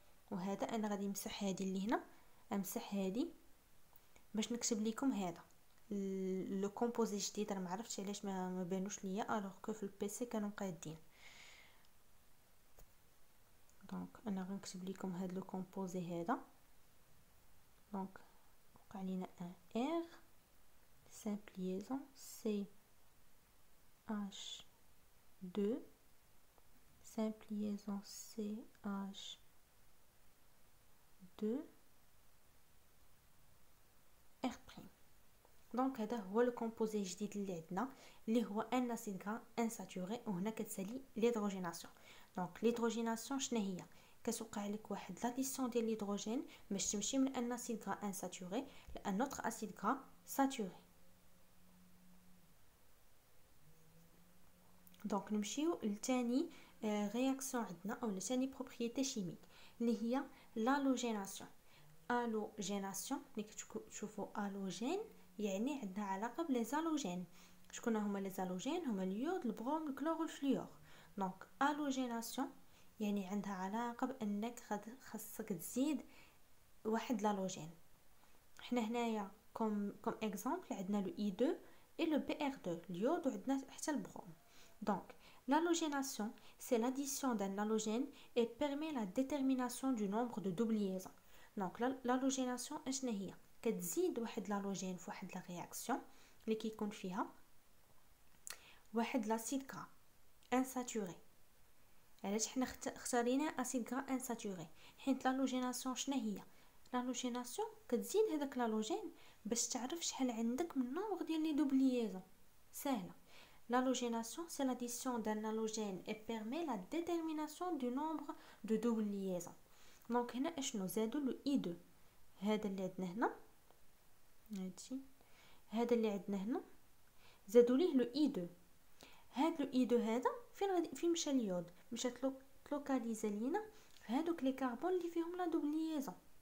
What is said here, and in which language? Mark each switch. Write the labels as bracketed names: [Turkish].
[Arabic] وهذا انا غادي نمسح هذه اللي هنا، امسح هذه باش نكتب لكم هذا لو كومبوزي جديد. انا ما عرفتش علاش ما بانوش ليا الوغ كو في البيسي كانوا قادين. دونك انا غنكتب لكم هذا لو كومبوزي هذا. دونك وقع لينا [French] ان ار simple liaison CH2 simple liaison CH2 R'. [Arabic] دونك هذا هو لو كومبوزي الجديد اللي عندنا اللي هو ان اسيد غرا انساتوري. وهنا كتسالي ليدروجيناسيون. دونك ليدروجيناسيون شنو هي؟ كتوقع لك واحد لاديسيون ديال الهيدروجين باش تمشي من ان اسيد غرا انساتوري لان اوتر اسيد غرا ساتوري. دونك نمشيو لثاني رياكسيون عندنا او لثاني بروبريتي شيميك اللي هي لالوجيناسيون. الوجيناسيون ملي كتشوفوا الوجين يعني عندها علاقه بلي زالوجين. شكون هما لي زالوجين؟ هما اليود، البروم، الكلور والفلور. دونك الوجيناسيون يعني عندها علاقه بانك خاصك تزيد واحد لالوجين. حنا هنايا كوم اكزامبل عندنا لو اي 2 et le BR2 اليود وعندنا حتى البروم. [French] Donc, l'halogénation, c'est l'addition d'un halogène et permet la détermination du nombre de double liaisons. [Arabic] Donc, l'halogénation, اشنا هي؟ كتزيد واحد l'halogène في واحد la réaction اللي كيكون فيها واحد لاسيد غرا انساتوري. علاش حنا اختارينا اسيد غرا انساتوري؟ حيت l'halogénation شنو هي؟ l'halogénation كتزيد هذاك l'halogène باش تعرف شحال عندك من نومبر ديال لي دوبل ليزون. سهله. [French] L'halogénation, c'est l'addition d'un halogène et permet la détermination du nombre de double liaisons. [Arabic] Donc, هنا اشنو زادوا له I2. هذا اللي عندنا هنا، هذا اللي عندنا هنا زادوا ليه له I2. هذا له I2 هذا فين مشى اليود؟ مشى تلوكاليزا لينا هادوك لي كربون اللي فيهم لا دوبل ليزون.